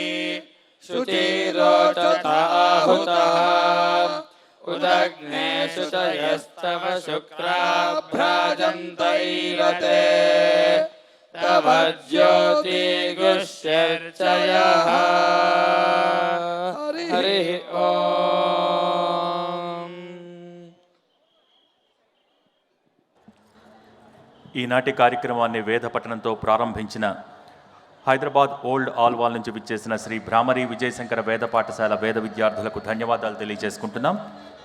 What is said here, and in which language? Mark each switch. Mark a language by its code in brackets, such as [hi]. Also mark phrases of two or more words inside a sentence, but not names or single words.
[sa] शुचिरोचताहुतः उदग्ने शुचयस्तव शुक्राभ्राजन्तैरते तव ज्योतिगुष्यर्चयः हरिः ओम्। [te] ఈనాటి కార్యక్రమాన్ని వేద పఠనంతో ప్రారంభించిన హైదరాబాద్ ఓల్డ్ ఆల్వాల్ నుంచి విచ్చేసిన శ్రీ భ్రామరి విజయశంకర వేద పాఠశాల వేద విద్యార్థులకు ధన్యవాదాలు తెలియజేసుకుంటున్నాం.